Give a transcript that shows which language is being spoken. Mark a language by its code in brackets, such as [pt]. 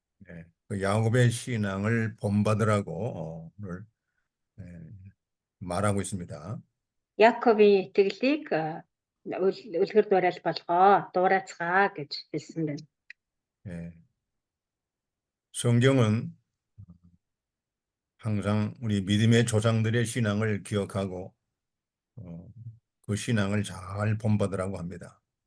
[ko] 네, 그 야곱의 신앙을 본받으라고 오늘 말하고 있습니다. [mn] Яаковын итгэлийг үлгэр дуурайл болгоо, дуурайцгаа гэж хэлсэн байна. [ko] 예. 성경은 항상 우리 믿음의 조상들의 신앙을 기억하고 그 신앙을 잘 본받으라고 합니다.